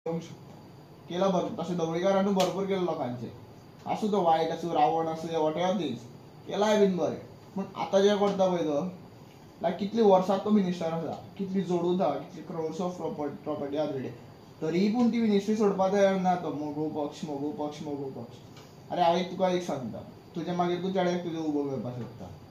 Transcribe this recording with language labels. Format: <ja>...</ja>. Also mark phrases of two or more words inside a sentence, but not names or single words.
<kok>केला भरपूर, तसे ढवळीकरांनी भरपूर केलं लोकांचे, असू तो वाईट असू रावण असू</kok> <en>what ever things</en> <kok>केलाय बीन बरें. पण आता जे करता पळय तो लायक कितली वर्सां तो मिनिस्टर आसा, कितली जोडून आसा, कितली</kok> <en>crores of property</en> <kok>आहा तेडे, तरी पूण ती मिनिस्ट्री सोडपाक तयार ना तो. मोगू पक्ष मोगू पक्ष मोगू पक्ष. अरे हांव तुका एक सांगता, तुजे मागीर तूं चेड्याक तुजें उबो करपाक शकता.</kok>